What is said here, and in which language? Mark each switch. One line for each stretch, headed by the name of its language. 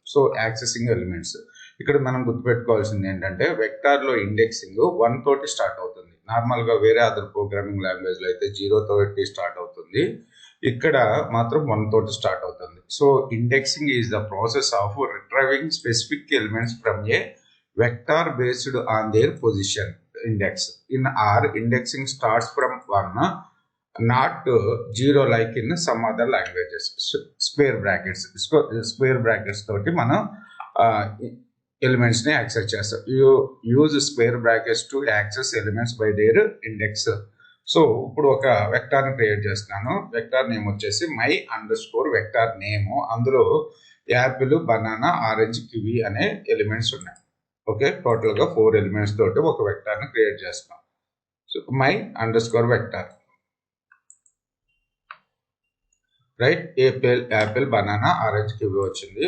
Telugu: So accessing elements ఇక్కడ మనం గుర్తుపెట్టుకోవాల్సింది ఏంటంటే వెక్టార్లో ఇండెక్సింగ్ 1 తోటి స్టార్ట్ అవుతుంది. నార్మల్గా వేరే అదర్ ప్రోగ్రామింగ్ లాంగ్వేజ్లో అయితే 0 తోటి స్టార్ట్ అవుతుంది. ఇక్కడ మాత్రం 1 తోటి స్టార్ట్ అవుతుంది.
English: So indexing is the process of retrieving specific elements from a vector based on their position index. In R, indexing starts from 1, not 0 like in some other languages.
Telugu: Square brackets toti mana elements ni access chestam.
English: You use square brackets to access elements by their index.
Telugu: So ఇప్పుడు ఒక vector ని create చేస్తున్నాను. Vector name వచ్చేసి my underscore vector name. అందులో Apple, banana, orange, kiwi అనే elements ఉన్నాయి. Okay, టోటల్గా 4 elements తోటి ఒక వెక్టార్ని క్రియేట్ చేస్తాం. So my underscore vector, right, Apple, banana, orange, kiwi వచ్చింది.